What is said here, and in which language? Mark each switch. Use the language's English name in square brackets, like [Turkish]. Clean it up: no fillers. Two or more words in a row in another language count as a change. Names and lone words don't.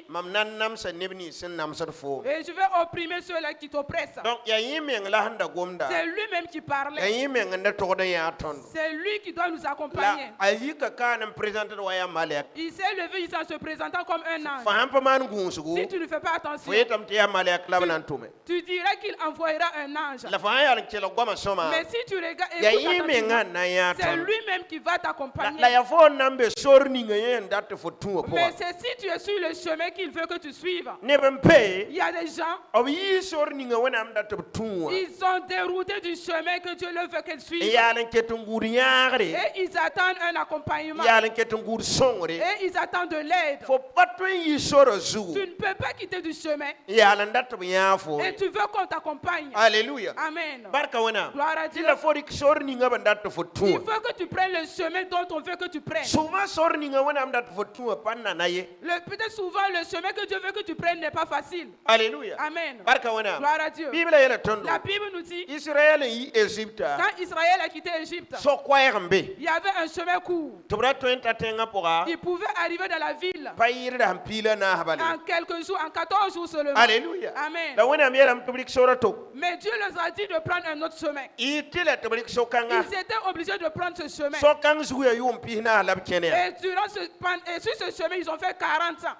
[Mossi] mam na n namsa neb nins sẽn namsd foom [French] et je vais opprimer ceux-là qui t'oppressent. [Mossi] donc yaa yẽ meng la sẽn da gomda [French] C'est lui-même qui [Mossi] yaa [French] parlait. [Mossi] yẽ meng n da togd n yaa tõndo [French] C'est lui qui doit nous [Mossi] la [French] accompagner. [Mossi] a yika kaan n présentd wa yaa malɛk [French] Il s'est levé ici en se présentant comme un ange. [Mossi] fa sãn pa maan gũusgu [French] Si tu ne fais pas [Mossi] fo [French] attention, [Mossi] yetame tɩ yaa malɛk la b na n tʋme [French] tu diras qu'il envoyera un ange. [Mossi] la fa sã n yaa n kelg goamã sõma [French] Mais si tu regardes, [Mossi] yaa [French] écoute [Mossi] yẽ menga [French] attentivement, [Mossi] n na n yaa [French] c'est [Mossi] tõndo [French] lui-même qui va [Mossi] la [French] t'accompagner. [Mossi] yaa fo n na n be sor ninga yẽ n dat tɩ fo tũ wã [French] Mais [Mossi] pʋga [French] c'est si tu es sur le chemin qu'il veut que tu suives. [Mossi] neb n pe [French] Il y a des gens, [Mossi] b yɩɩ sor ninga wẽnnaam dat b tũ wã [French] ils sont déroutés du chemin que Dieu leur veut qu'ils [Mossi] n [French] suivent. [Mossi] yaal n ket n gũud yãagre [French] Et ils attendent un accompagnement. [Mossi] yaal n ket n gũud sõngre [French] Et ils attendent de l'aide. [Mossi] fo pa tõe n yɩ sorã zugu [French] Tu ne peux pas quitter du chemin. [Mossi] n yaal n dat b yãa fo [French] Et tu veux qu'on t'accompagne. [Mossi] alleluya [French] Amen. [Mossi] barka wẽnnaam [French] Gloire à [Mossi] tɩ [French] Dieu. [Mossi] la fo rɩk sor ninga b n dat tɩ fo tũ [French] Il [Mossi] wã [French] faut que tu prennes le chemin dont on veut que tu prennes. [Mossi] souvent sor ninga wẽnnaam dat tɩ fo tũ wã pa n nana ye [French] Peut-être souvent le chemin que Dieu veut que tu prennes n'est pas facile. [Mossi] alleluya [French] Amen. [Mossi] barka wẽnnaam [French] Gloire à Dieu. [Mossi] bibla yeela tõndo [French] La Bible nous dit, [Mossi] israɛl n yɩ ezipta [French] quand Israël a quitté Égypte, [Mossi] so koɛɛg n be [French] il y avait un chemin court. [Mossi] tɩ b ra tõe n ta tẽngã pʋga [French] Il pouvait arriver dans la ville pile. En quelques jours, en 14 jours seulement. Alléluia. Amen. Mais Dieu leur a dit de prendre un autre chemin. Ils étaient obligés de prendre ce chemin. Et sur ce chemin, ils ont fait 40 ans.